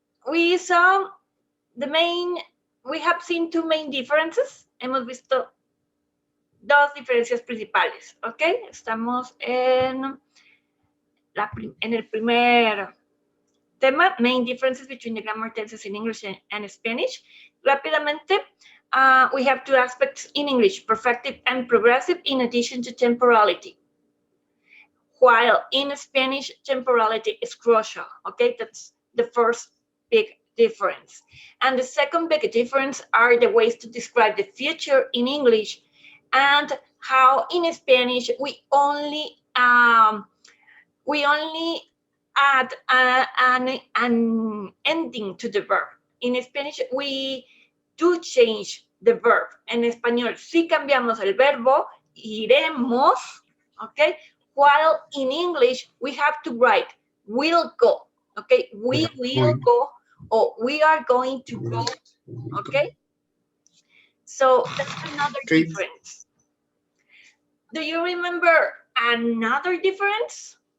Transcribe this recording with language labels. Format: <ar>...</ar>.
<en>we have seen two main differences.</en> <es>Hemos visto dos diferencias principales, ¿ok? Estamos en el primer tema,</es> <en>main differences between the grammar tenses in English and Spanish. Rápidamente, we have two aspects in English, perfective and progressive, in addition to temporality. While in Spanish, temporality is crucial, okay? That's the first big difference. And the second big difference are the ways to describe the future in English and how in Spanish we only add an ending to the verb. In Spanish, we do change the verb.</en> <es>En español, sí cambiamos el verbo, iremos, okay?</es> <en>While in English, we have to write will go, okay? We will go, or we are going to go, okay? So that's another difference. Do you remember another difference?</en>